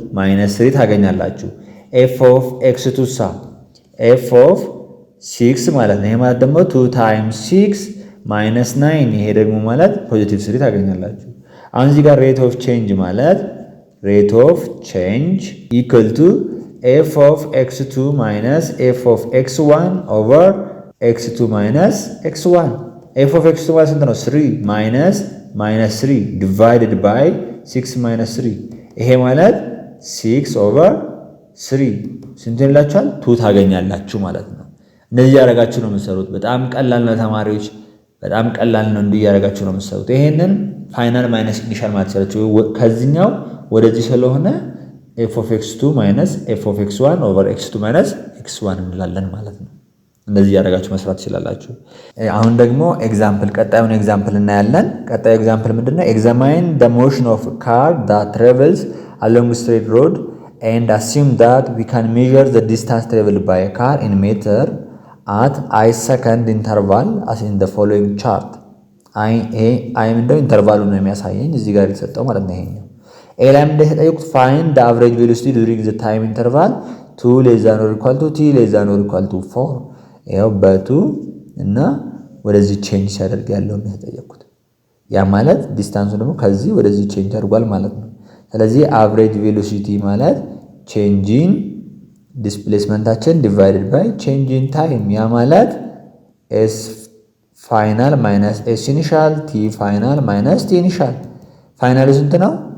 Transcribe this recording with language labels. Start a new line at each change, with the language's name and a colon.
Amharic: -3 ታገኛላችሁ። f of x2 ሳ f of 6 ማለት ነው። ይሄ ማለት ደግሞ 2 times 6 minus 9 ይሄ ደግሞ ማለት ፖዚቲቭ 3 ታገኛላችሁ። አሁን እዚህ ጋር ሬት ኦፍ ቼንጅ ማለት ሬት ኦፍ ቼንጅ ኢኳል ቱ f of x2 minus f of x1 over x2 minus x1 f of x2 ማለት ስንት ነው? 3 minus 3 divided by 6 minus 3 ይሄ ማለት 6 over 3 ስንት ይላችኋል? 2 ታገኛላችሁ ማለት ነው። እንደዚህ ያደርጋችሁ ነው የምትሰሩት። በጣም ቀላል ነው ተማሪዎች፣ በጣም ቀላል ነው። እንዲህ ያደርጋችሁ ነው የምትሰሩት። ይሄንን ፋይናል ማይነስ ኢኒሻል ማለት ይችላችሁ። ከዚህኛው ወደዚህ ስለሆነ f of x2 minus f of x1 over x2 minus x1 እንላለን ማለት ነው። እንደዚህ ያደርጋችሁ መስራት ትችላላችሁ። አሁን ደግሞ ኤግዛምፕል ቀጣዩን ኤግዛምፕል እናያለን። ቀጣዩ ኤግዛምፕል ምንድነው?
English: examine the motion of a car that travels along a straight road and assume that we can measure the distance traveled by a car in meter at I second interval as in the following chart።
Amharic: አይ ምንድነው? ኢንተርቫሉ ነው የሚያሳየኝ እዚህ ጋር የተሰጠው ማለት ነው። ይሄኛው ኤ ላይ ምንድነው የተጠየቁት?
English: find the average velocity during the time interval 2 less than or equal to t less than or equal to 4።
Amharic: ያው በ2 እና ወደዚህ ቼንጅ ሲያደርግ ያለው ነው የተጠየቁት። ያ ማለት ዲስታንሱ ደግሞ ከዚህ ወደዚህ ቼንጅ አድርጓል ማለት ነው። ስለዚህ አቨሬጅ ቬሎሲቲ ማለት ቼንጅ ኢን ዲስፕሌስመንታችን ዲቫይድድ ባይ ቼንጅ ኢን ታይም። ያ ማለት ኤስ ፋይናል ማይነስ ኤስ ኢኒሻል ቲ ፋይናል ማይነስ ቲ ኢኒሻል። ፋይናሉ ስንት ነው?